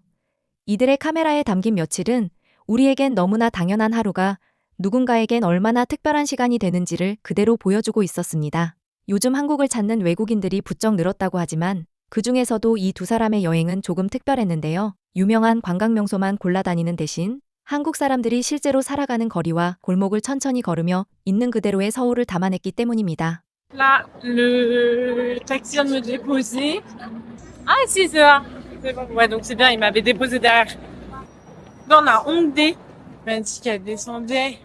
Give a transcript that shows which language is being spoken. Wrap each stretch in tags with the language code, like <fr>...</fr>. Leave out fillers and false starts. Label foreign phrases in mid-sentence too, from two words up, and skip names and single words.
<ko>이들의 카메라에 담긴 며칠은 우리에겐 너무나 당연한 하루가 누군가에겐 얼마나 특별한 시간이 되는지를 그대로 보여주고 있었습니다. 요즘 한국을 찾는 외국인들이 부쩍 늘었다고 하지만 그 중에서도 이 두 사람의 여행은 조금 특별했는데요. 유명한 관광 명소만 골라다니는 대신 한국 사람들이 실제로 살아가는 거리와 골목을 천천히 걸으며 있는 그대로의 서울을 담아냈기 때문입니다.</ko> <fr>Là, le taxi vient de me déposer. Ah, si, c'est là. C'est bon. Ouais, donc c'est bien, il m'avait déposé derrière. Là, on a Hongdae. Il m'a dit qu'elle descendait.</fr>